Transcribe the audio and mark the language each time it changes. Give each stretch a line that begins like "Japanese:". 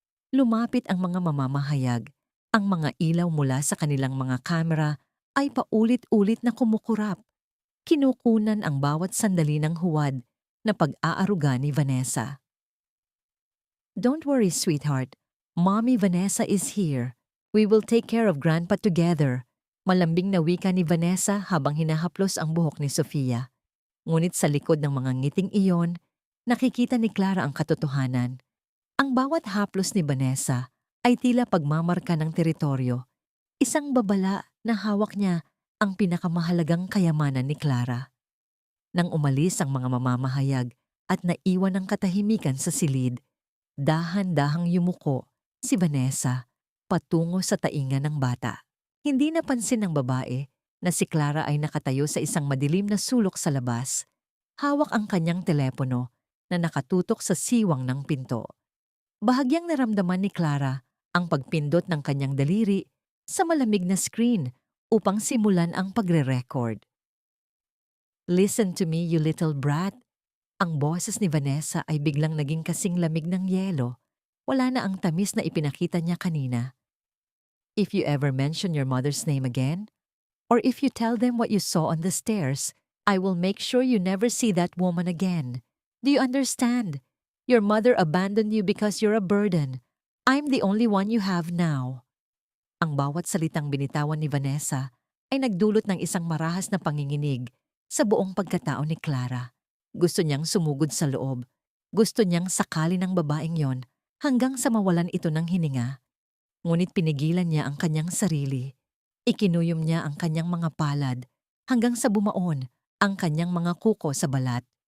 Filipino: Lumapit ang mga mamamahayag. Ang mga ilaw mula sa kanilang mga kamera ay paulit-ulit na kumukurap. Kinukunan ang bawat sandali ng huwad na pag-aaruga ni Vanessa.
English: Don't worry, sweetheart. Mommy Vanessa is here. We will take care of Grandpa together.
Filipino: Malambing na wika ni Vanessa habang hinahaplos ang buhok ni Sofia. Ngunit sa likod ng mga ngiting iyon, nakikita ni Clara ang katotohanan. Ang bawat haplos ni Vanessa ay tila pagmamarka ng teritoryo. Isang babala na hawak niya ang pinakamahalagang kayamanan ni Clara. Nang umalis ang mga mamamahayag at naiwan ang katahimikan sa silid, dahan-dahang yumuko si Vanessa patungo sa tainga ng bata. Hindi napansin ng babae na si Clara ay nakatayo sa isang madilim na sulok sa labas. Hawak ang kanyang telepono na nakatutok sa siwang ng pinto. Bahagyang naramdaman ni Clara ang pagpindot ng kanyang daliri sa malamig na screen upang simulan ang pagre-record.
English: Listen to me, you little brat.
Filipino: Ang boses ni Vanessa ay biglang naging kasing lamig ng yelo. Wala na ang tamis na ipinakita niya kanina.
English: If you ever mention your mother's name again, or if you tell them what you saw on the stairs, I will make sure you never see that woman again. Do you understand? Your mother abandoned you because you're a burden. I'm the only one you have now.
Filipino: Ang bawat salitang binitawan ni Vanessa ay nagdulot ng isang marahas na panginginig sa buong pagkatao ni Clara. Gusto niyang sumugod sa loob. Gusto niyang sakalin ng babaeng yon hanggang sa mawalan ito ng hininga. Ngunit pinigilan niya ang kanyang sarili. Ikinuyom niya ang kanyang mga palad hanggang sa bumaon ang kanyang mga kuko sa balat.